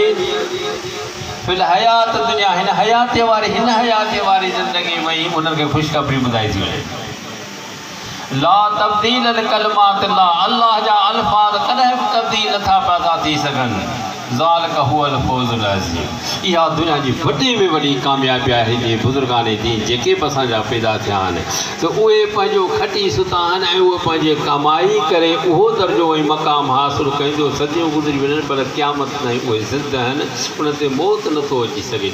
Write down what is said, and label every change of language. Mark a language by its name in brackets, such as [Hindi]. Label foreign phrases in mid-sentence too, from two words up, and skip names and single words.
[Arabic] في الحياة الدنيا, [Sindhi] हिन हयात वारी ज़िंदगी में उन्हनि खे ख़ुशख़बरी ॿुधाई थी वञे। [Arabic] لا تبديل لكلمات الله, [Sindhi] अल्लाह जा अल्फाज़ कॾहिं बि तब्दील नथा पैदा थी सघनि। [Arabic] ذلك هو الفوز العظيم, [Sindhi] इहा दुनिया जी वॾे में वॾी कामयाबी आहे। जे बुज़ुर्गान दीन जेके बि असांजा पैदा थिया आहिनि त उहे पंहिंजो खटी सुता आहिनि ऐं उहे पंहिंजे कमाई करे उहो दर्जो ऐं मक़ाम हासिलु कयूं। सदियूं गुज़री वञनि पर क़यामत ताईं उहे ज़िंदा आहिनि, उन ते मौत नथो अची सघे।